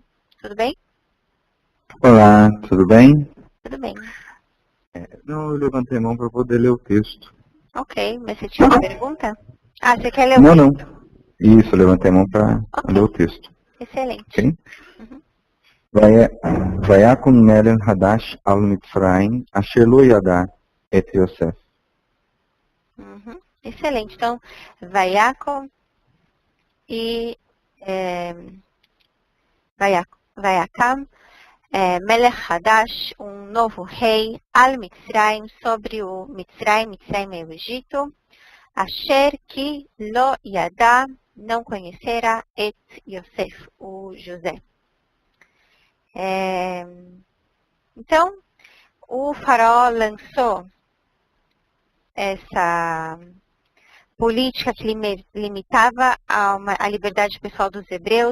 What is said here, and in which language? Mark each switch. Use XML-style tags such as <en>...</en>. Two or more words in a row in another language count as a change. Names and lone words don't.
<pt>Tudo bem? Olá, tudo bem? Tudo bem. Não, eu levantei a mão para poder ler o texto. Ok, mas você tinha uma pergunta? Você quer ler o Não. texto? Isso, eu levantei a mão para ler o texto. Excelente. Ok? Uhum.</pt> <he>ויקם מלך חדש על מצרים אשר לא ידע את יוסף.</he> <pt>Uhum. Excelente. Então, Vayakon e Vayakam,</pt> <he>מלך חדש,</he> <pt>um novo rei,</pt> <he>על מצרים,</he> <pt>sobre o Mitzrayim é o Egito,</pt> <he>אשר כי לא ידע,</he> <pt>não conhecera,</pt> <he>את יוסף,</he> <pt>o José. Então, o faraó lançou essa política que limitava a liberdade pessoal dos hebreus.</pt>